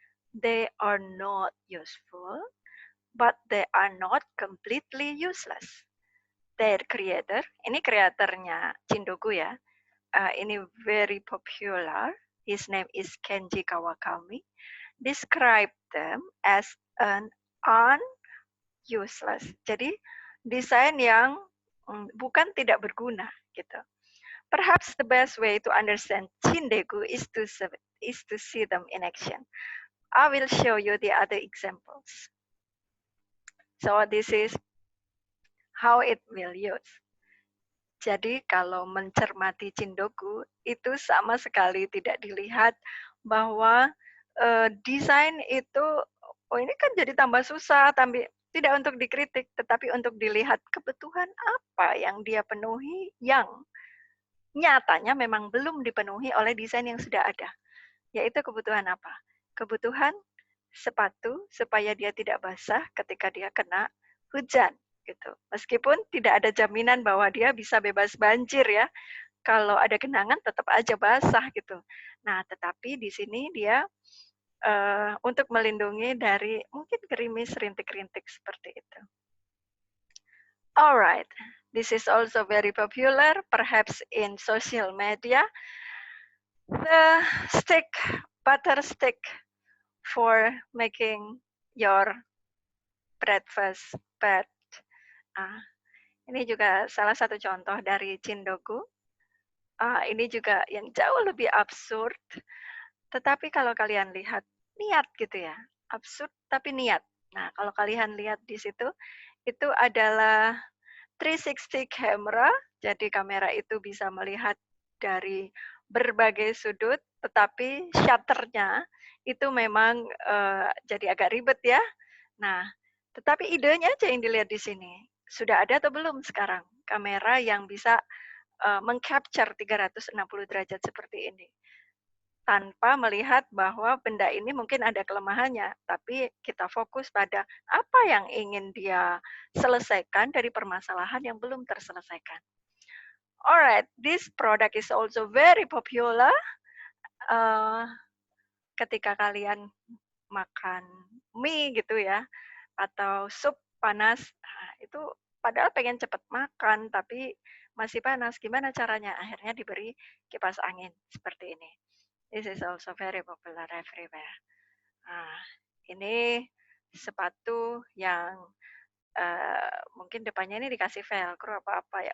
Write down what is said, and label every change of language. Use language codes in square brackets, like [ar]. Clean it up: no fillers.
[en] They are not useful, but they are not completely useless. Their creator, [id] ini kreatornya Chindogu ya, ini [en] very popular. His name is Kenji Kawakami. Describe them as an useless. [id] Jadi desain yang bukan tidak berguna gitu. [en] Perhaps the best way to understand Chindeku is to see them in action. I will show you the other examples. So this is how it will use. [id] Jadi kalau mencermati Chindoku itu sama sekali tidak dilihat bahwa desain itu ini kan jadi tambah susah, tidak untuk dikritik, tetapi untuk dilihat kebutuhan apa yang dia penuhi yang nyatanya memang belum dipenuhi oleh desain yang sudah ada. Yaitu kebutuhan apa? Kebutuhan sepatu supaya dia tidak basah ketika dia kena hujan gitu. Meskipun tidak ada jaminan bahwa dia bisa bebas banjir ya. Kalau ada genangan tetap aja basah gitu. Nah, tetapi di sini dia untuk melindungi dari mungkin gerimis rintik-rintik seperti itu. [en] Alright, this is also very popular, perhaps in social media. The butter stick for making your breakfast bed. [id] Ini juga salah satu contoh dari Chindoku. Ini juga yang jauh lebih absurd. Tetapi kalau kalian lihat niat gitu ya, absurd tapi niat. Nah, kalau kalian lihat di situ, itu adalah 360 camera, jadi kamera itu bisa melihat dari berbagai sudut, tetapi shutternya itu memang jadi agak ribet ya. Nah, tetapi idenya aja yang dilihat di sini. Sudah ada atau belum sekarang kamera yang bisa mengcapture 360 derajat seperti ini? Tanpa melihat bahwa benda ini mungkin ada kelemahannya, tapi kita fokus pada apa yang ingin dia selesaikan dari permasalahan yang belum terselesaikan. [en] Alright, this product is also very popular. [id] Ketika kalian makan mie gitu ya, atau sup panas, itu padahal pengen cepat makan, tapi masih panas. Gimana caranya? Akhirnya diberi kipas angin seperti ini. [en] This is also very popular everywhere. [id] Ini sepatu yang mungkin depannya ini dikasih velcro apa-apa ya.